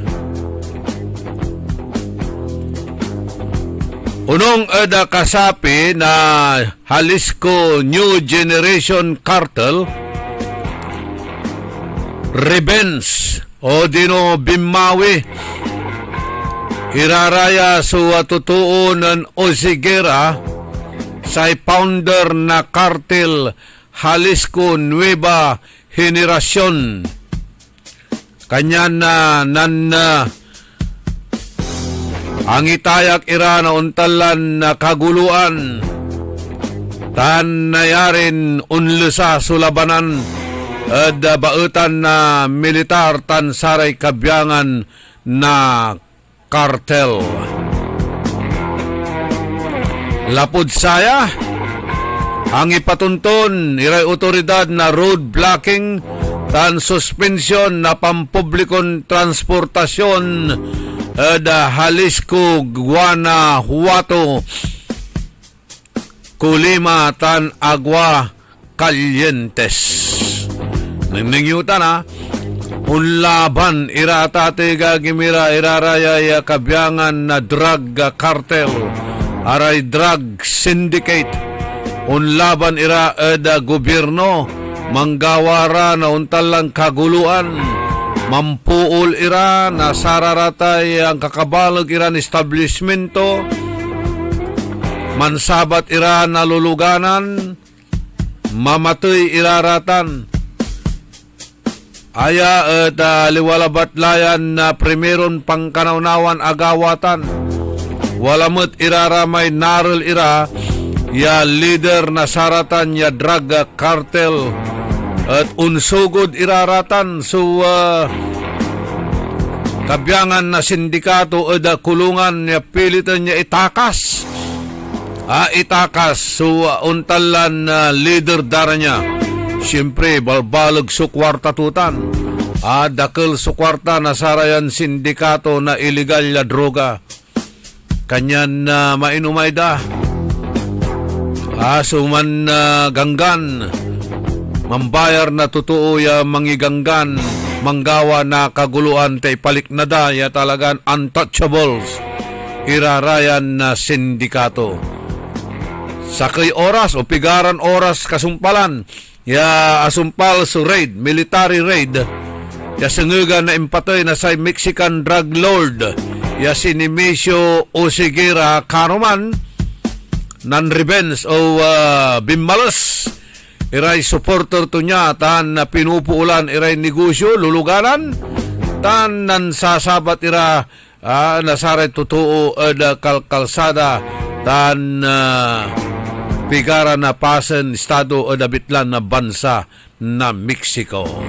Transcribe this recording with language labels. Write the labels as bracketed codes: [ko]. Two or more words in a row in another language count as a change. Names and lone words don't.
[pag] Unong ada kasapi na Jalisco New Generation Cartel Revenge o dino Bimawi iraraya sa totoo ng Osigera sa founder na cartel Jalisco Nueva Generación. Kanya na ang itayak ira na untalan na kaguluan tan nayarin unlusa sulabanan at bautan na militar tan saray kabyangan na kartel. Lapod saya ang ipatunton iray otoridad na [en] road blocking [pag] tan suspension na pampublikon transportasyon da Jalisco, Guanajuato, Colima, tan Agua Calientes. Nangyutan unlaban iratate gagimira iraraya ya kabyangan na [en] drug cartel, [pag] aray [en] drug syndicate. [pag] Unlaban ira da gobyerno, manggawara na untalang kaguluan. Mampuol ira na sararatay ang kakabalag ira ng establishmento. Mansabat ira na luluganan. Mamatoy iraratan. Aya at liwalabat layan na primeron pangkanawnawan agawatan. Walamot iraramay narol ira ya leader na saratan ya [en] drug cartel. [pag] At unsugod iraratan so kabyangan na sindikato o kulungan niya pilitan niya itakas. Itakas so untalan na leader dara niya. Siyempre balbalag sukwarta tutan. Dakil sukwarta na sarayan sindikato na illegal na droga. Kanyan na mainumay da. Suman ganggan. Mambayar na totoo ya mangiganggan, manggawa na kaguluan tay palik na da ya talagan untouchables, irarayan na sindikato. Sakay oras o pigaran oras kasumpalan, ya asumpal su raid, [en] military raid, [pag] ya senguga na impatoy na sa [en] Mexican drug lord, [pag] ya si Nemesio Osigera Kanuman, nan revenge o Bimalos, iray supporter to niya tan na pinupuulan iray negosyo luluganan tan nan sasabat ira nasaray totoo da kalkalsada tan pigara na pasen estado o dabitlan na bansa na Mexico.